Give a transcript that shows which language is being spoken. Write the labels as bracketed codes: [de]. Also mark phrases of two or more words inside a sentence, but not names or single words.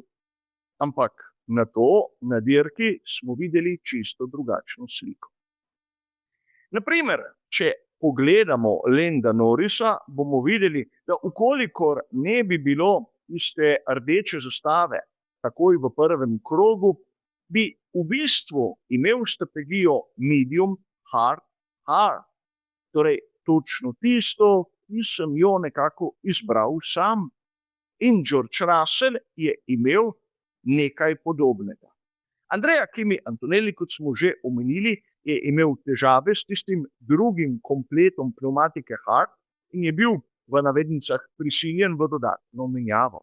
[sl] Ampak na dirki smo videli čisto drugačno sliko. Naprimer, če pogledamo Landa Norrisa, bomo videli, da ukolikor ne bi bilo tiste rdeče zastave takoj v prvem krogu, bi v bistvu imel strategijo [en] medium, hard, hard. [sl] Torej, točno tisto, ki sem jo nekako izbral sam. In George Russell je imel nekaj podobnega. Andrea Kimi Antonelli, kot smo že omenili, je imel težave s tistim drugim kompletom pneumatike hard in je bil v navednicah prisiljen v dodatno menjavo.